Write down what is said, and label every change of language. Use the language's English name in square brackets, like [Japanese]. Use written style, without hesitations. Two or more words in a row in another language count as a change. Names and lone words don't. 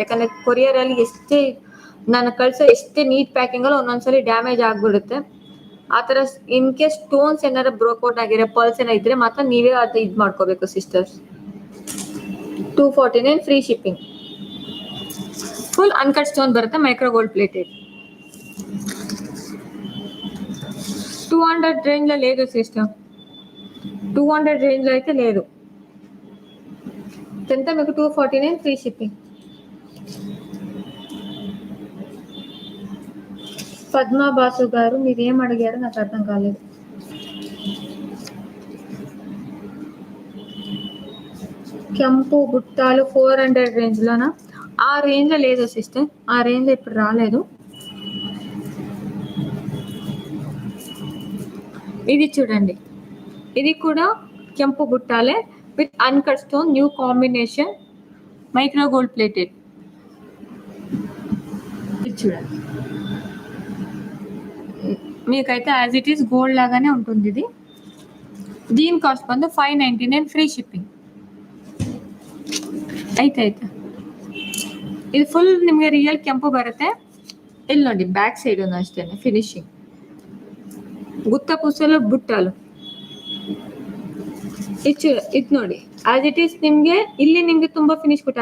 [Kannada] ಯಾಕಂದ್ರೆ ಕೊರಿಯರಲ್ಲಿ ಎಷ್ಟೇ ನಾನು ಕಳ್ಸೋ ಎಷ್ಟೇ ನೀಟ್ ಪ್ಯಾಕಿಂಗಲ್ಲಿ ಒಂದೊಂದ್ಸಲಿ ಡ್ಯಾಮೇಜ್ ಆಗಿಬಿಡುತ್ತೆ. ಆ ಥರ [English] in case stones [Kannada] ಏನಾರ ಬ್ರೋಕೌಟ್ ಆಗಿರೋ ಪಲ್ಸ್ ಏನೋ ಇದ್ರೆ ಮಾತ್ರ ನೀವೇ ಅದು ಇದು ಮಾಡ್ಕೋಬೇಕು ಸಿಸ್ಟರ್ಸ್. [English] 249 free shipping. full uncut stone ಬರುತ್ತೆ, micro gold plated. [Telugu] 200 రేంజ్లో లేదు సిస్టమ్, 200 రేంజ్లో అయితే లేదు. ఎంత మీకు 249 [English] free shipping. [Telugu] పద్మా బాసు గారు మీరు ఏం అడిగారో నాకు అర్థం కాలేదు. [Kannada] ಕೆಂಪು ಬುಟ್ಟಾಲು [Telugu] 400 రేంజ్లోనా? ఆ రేంజ్లో లేదు సిస్టర్, ఆ రేంజ్లో ఇప్పుడు రాలేదు. ఇది చూడండి, ఇది కూడా ಕೆಂಪು బుట్టాలే [English] with uncut stone, new combination, micro gold plated. [Telugu] ఇది చూడండి, మీకైతే [English] as it is gold [Telugu] లాగానే ఉంటుంది ఇది. దీని కాస్ట్ ಬಂದು 599 [English] free shipping. [Kannada] ಆಯ್ತು ಇದು ಫುಲ್ ನಿಮಗೆ ರಿಯಲ್ ಕೆಂಪು ಬರುತ್ತೆ. ಇಲ್ಲಿ ನೋಡಿ [English] back side [Kannada] ಅಷ್ಟೇ ಫಿನಿಶಿಂಗ್, [Telugu] గుత్త పూసలు బుట్టాలు. [Kannada] ಇದು ನೋಡಿ [English] as it is [Kannada] ನಿಮಗೆ ಇಲ್ಲಿ ನಿಮಗೆ ತುಂಬಾ ಫಿನಿಶ್ ಕೊಟ್ಟ.